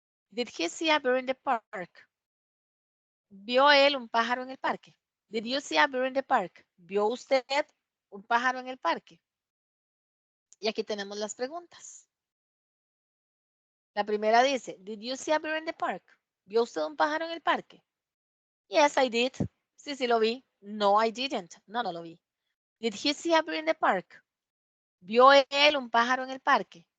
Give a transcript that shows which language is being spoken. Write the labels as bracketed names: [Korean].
[English] Did he see a bird in the park? [Spanish] ¿Vio él un pájaro en el parque? [English] Did you see a bird in the park? [Spanish] ¿Vio usted un pájaro en el parque? Y aquí tenemos las preguntas. La primera dice, [English] did you see a bird in the park? [Spanish] ¿Vio usted un pájaro en el parque? [English] Yes, I did. [Spanish] Sí, sí lo vi. [English] No, I didn't. [Spanish] No, no lo vi. [English] Did he see a bird in the park? [Spanish] ¿Vio él un pájaro en el parque?